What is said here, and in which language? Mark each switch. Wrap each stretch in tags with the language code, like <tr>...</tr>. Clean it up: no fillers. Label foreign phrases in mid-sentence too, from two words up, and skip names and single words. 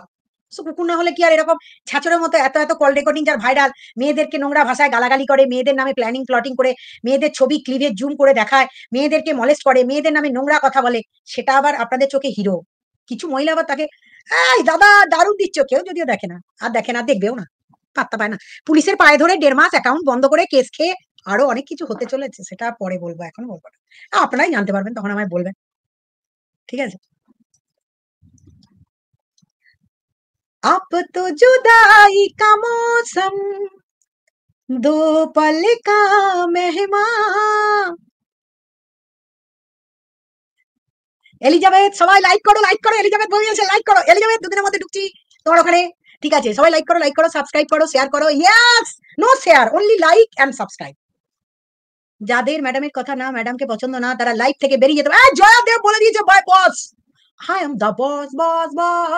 <bn>কুকুর না হলে কি আর এরকম ছাঁচড়ের মতো এত এত</bn> <en>call recording</en> <bn>যার ভাইরাল, মেয়েদেরকে নোংরা ভাষায় গালাগালি করে, মেয়েদের নামে</bn> <en>planning plotting</en> <bn>করে, মেয়েদের ছবি</bn> <en>cleavage zoom</en> <bn>করে দেখায়, মেয়েদেরকে মলেস্ট করে, মেয়েদের নামে নোংরা কথা বলে, সেটা আবার আপনাদের চোখে হিরো। কিছু মহিলা আবার তাকে এই দাদা দারুণ দিচ্ছ, কেউ যদিও দেখে না, আর দেখে না, দেখবেও না, পাত্তা পায় না, পুলিশের পায়ে ধরে 1.5 মাস অ্যাকাউন্ট বন্ধ করে কেস খেয়ে আরো অনেক কিছু হতে চলেছে, সেটা পরে বলবো, এখন বলবো না, আপনারাই জানতে পারবেন তখন আমায় বলবেন। ঠিক আছে?</bn> <hi>अब तो जुदाई का मौसम, दो पल का मेहमान,</hi> <bn>এলিজাবেথ, সবাই লাইক করো, লাইক করো, এলিজাবেথ বই আছে, লাইক করো, এলিজাবেথ দুদিনের মধ্যে ঢুকছি তোমার ওখানে। ঠিক আছে, সবাই লাইক করো, সাবস্ক্রাইব করো, শেয়ার করো।</bn> <en>yes, no share, only like and subscribe.</en> <bn>যাদের ম্যাডামের কথা না, ম্যাডামকে পছন্দ না, তারা লাইভ থেকে বেরিয়ে যেতে হবে। জয়া দেব বলে দিয়েছে</bn> <en>bye boss, hi am the boss, boss boss.</en>